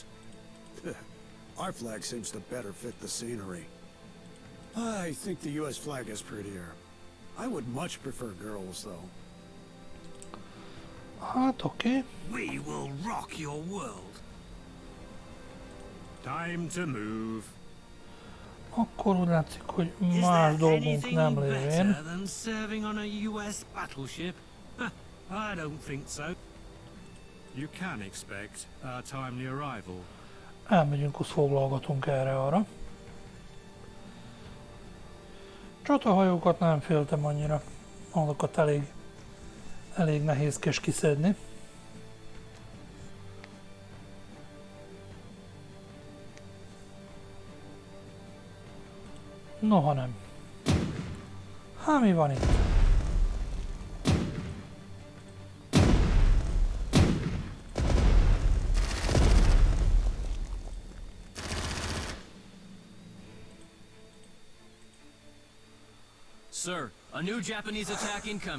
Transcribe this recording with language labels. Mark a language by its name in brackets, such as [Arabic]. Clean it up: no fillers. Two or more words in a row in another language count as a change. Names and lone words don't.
[English] Our flag seems to better fit the scenery. I think the U.S. flag is prettier. I would much prefer girls, though. [Hungarian] Hát oké. [English] We will rock your world. Time to move. [Hungarian] Akkor úgy látszik, hogy [English] Is [Hungarian] más [English] there [Hungarian] dolgunk [English] anything [Hungarian] nem [English] better [Hungarian] lévén. [English] than serving on a US battleship? I don't think so. You can expect our timely arrival. [Hungarian] Elmegyünk, azt foglalgatunk erre-arra. Csatahajókat nem féltem annyira. Azokat elég Elég nehézkes kiszedni. Noha nem. Hát mi van itt? [English] Sir, a new Japanese attack incoming.